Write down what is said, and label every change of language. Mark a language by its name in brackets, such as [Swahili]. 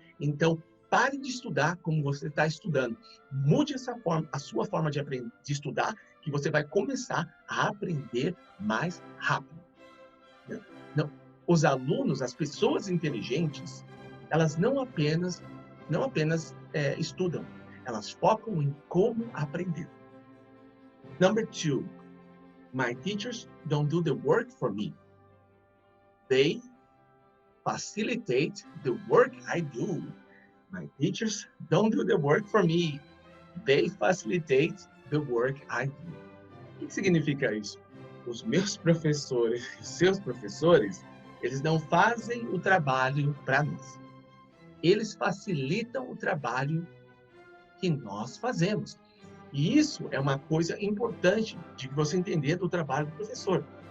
[Portuguese] Então, pare de estudar como você está estudando. Mude a sua forma de estudar, que você vai começar a aprender mais rápido. Não, os alunos, as pessoas inteligentes, elas não apenas estudam, elas focam em como aprender. [English] Number 2, my teachers don't do the work for me. They facilitate the work I do. My teachers don't do the work for me. They facilitate the work I do. [Portuguese] O que significa isso? Os meus professores, os seus professores, eles não fazem o trabalho para nós. Eles facilitam o trabalho que nós fazemos. E isso é uma coisa importante de você entender do trabalho do professor.